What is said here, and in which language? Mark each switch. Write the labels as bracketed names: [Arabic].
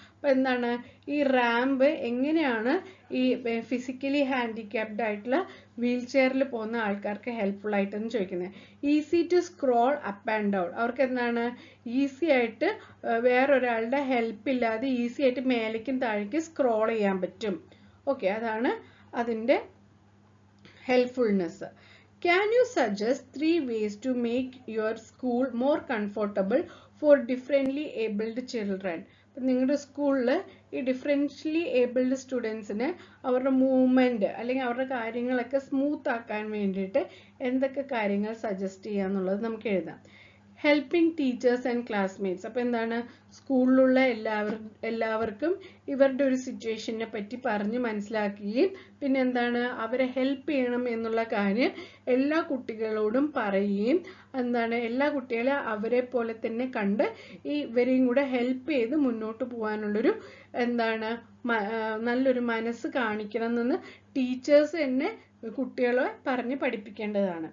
[Malayalam] അപ്പൊ എന്താണ് ഈ റാമ്പ് എങ്ങനെയാണ് ഈ ഫിസിക്കലി ഹാൻഡിക്യാപ്ഡ് ആയിട്ടുള്ള വീൽ ചെയറിൽ പോകുന്ന ആൾക്കാർക്ക് ഹെൽപ്ഫുൾ ആയിട്ടെന്ന് ചോദിക്കുന്നത്. [English] easy to scroll up and down, [Malayalam] അവർക്ക് എന്താണ് ഈസി ആയിട്ട് വേറൊരാളുടെ ഹെൽപ്പ് ഇല്ലാതെ ഈസി ആയിട്ട് മേലേക്കും താഴേക്കും സ്ക്രോൾ ചെയ്യാൻ പറ്റും. ഓക്കെ, അതാണ് അതിൻ്റെ ഹെൽപ്ഫുൾനെസ്. [English] Can you suggest 3 ways to make your school more comfortable for differently abled children? [Malayalam] നിങ്ങളുടെ സ്കൂളിൽ ഈ ഡിഫറൻഷ്യലി ഏബിൾഡ് സ്റ്റുഡൻസിന് അവരുടെ മൂവ്മെൻറ്റ് അല്ലെങ്കിൽ അവരുടെ കാര്യങ്ങളൊക്കെ സ്മൂത്ത് ആക്കാൻ വേണ്ടിയിട്ട് എന്തൊക്കെ കാര്യങ്ങൾ സജസ്റ്റ് ചെയ്യാന്നുള്ളത് നമുക്ക് എഴുതാം. [English] helping teachers and classmates, [Malayalam] അപ്പോൾ എന്താണ് സ്കൂളിലുള്ള എല്ലാവർക്കും ഇവരുടെ ഒരു സിറ്റുവേഷനെ പറ്റി പറഞ്ഞ് മനസ്സിലാക്കുകയും പിന്നെ എന്താണ് അവരെ ഹെൽപ്പ് ചെയ്യണം എന്നുള്ള കാര്യം എല്ലാ കുട്ടികളോടും പറയുകയും എന്താണ് എല്ലാ കുട്ടികളെ അവരെ പോലെ തന്നെ കണ്ട് ഇവരെയും കൂടെ ഹെൽപ്പ് ചെയ്ത് മുന്നോട്ട് പോകാനുള്ളൊരു എന്താണ് നല്ലൊരു മനസ്സ് കാണിക്കണം എന്ന് ടീച്ചേഴ്സ് തന്നെ കുട്ടികളെ പറഞ്ഞ് പഠിപ്പിക്കേണ്ടതാണ്.